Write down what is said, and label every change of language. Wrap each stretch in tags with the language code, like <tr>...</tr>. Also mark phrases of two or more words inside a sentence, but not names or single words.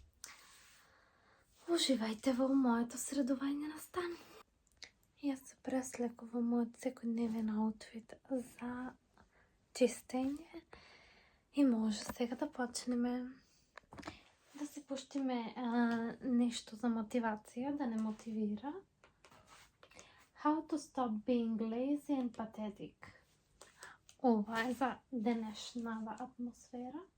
<mk>Уживајте во моето средување на стан. Јас се преслекувам мојот секојдневен аутфит за чистење и може сега да почнеме. Да се пуштиме нешто за мотивација, да не мотивира.</mk> <en>How to stop being lazy and pathetic.</en> <mk>Ова е за денешнава атмосфера.</mk>